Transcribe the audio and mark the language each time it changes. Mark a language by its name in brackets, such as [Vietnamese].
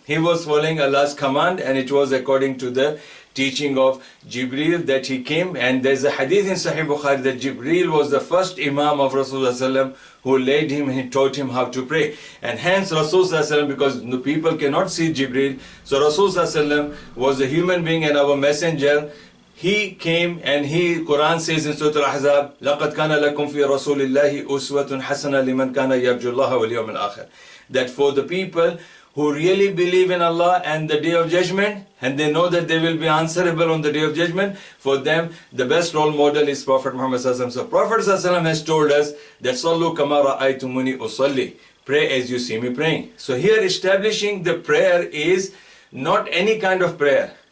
[English] He was following Allah's command, and it was according to the teaching of Jibreel that he came. And there's a hadith in Sahih Bukhari that Jibreel was the first Imam of Rasulullah ﷺ who led him and he taught him how to pray. And hence Rasulullah ﷺ, because the people cannot see Jibreel, so Rasulullah ﷺ was a human being and our messenger. He came, and Quran says in Surah Al-Ahzab, [Arabic] لَقَدْ كَانَ لَكُمْ فِي رَسُولِ اللَّهِ أُسْوَةٌ حَسَنَةٌ لِمَنْ كَانَ يَرْجُو اللَّهَ وَالْيَوْمَ الْآخِرِ. [English] That for the people who really believe in Allah and the Day of Judgment, and they know that they will be answerable on the Day of Judgment, for them the best role model is Prophet Muhammad ﷺ. So Prophet ﷺ has told us that [Arabic] Sallu kama ra'aytumuni usalli. [English] Pray as you see me praying. So here establishing the prayer is not any kind of prayer.